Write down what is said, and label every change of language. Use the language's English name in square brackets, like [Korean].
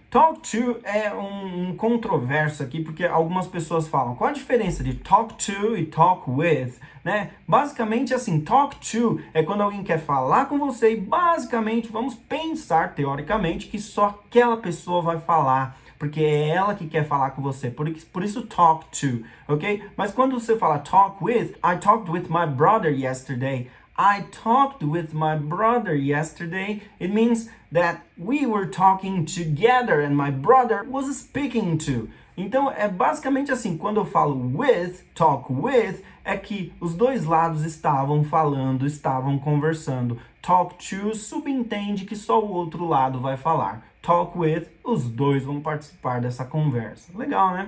[Portuguese] Talk to é um controverso aqui, porque algumas pessoas falam, qual a diferença de talk to e talk with, né? Basicamente assim, talk to é quando alguém quer falar com você e basicamente vamos pensar, teoricamente, que só aquela pessoa vai falar, porque é ela que quer falar com você, por isso talk to, ok? Mas quando você fala [English] talk with, I talked with my brother yesterday. I talked with my brother yesterday. It means that we were talking together and my brother was speaking to. [Portuguese] Então, é basicamente assim, quando eu falo with, talk with, é que os dois lados estavam falando, estavam conversando. Talk to subentende que só o outro lado vai falar. Talk with, os dois vão participar dessa conversa. Legal, né?